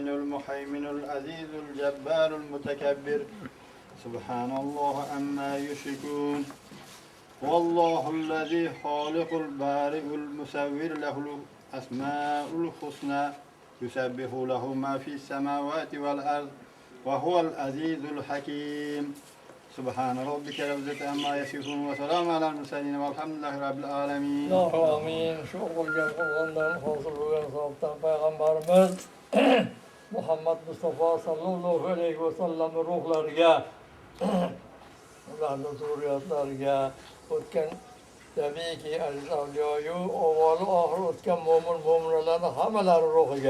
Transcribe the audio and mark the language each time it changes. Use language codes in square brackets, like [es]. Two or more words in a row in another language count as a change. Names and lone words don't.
[ar] المهيمن العزيز الجبار المتكبر سبحان الله عما يشركون هو الله الذي خالق البارئ المصور له الأسماء الحسنى يسبح له ما في السماوات والأرض وهو العزيز الحكيم سبحان ربك رب العزة عما يصفون وسلام على المرسلين والحمد لله رب العالمين. Amin. [uz] Şu qilgan Qur'ondan hosil bo'lgan savobdan payg'ambarimiz Muhammad Mustafa [ar] صلى الله عليه وسلم [uz] ruhlariga, ularning zurriyotlariga, o'tgan tabiiyki aziz avliyoyu avvali oxir o'tgan mo'minalarning hammalari ruhiga,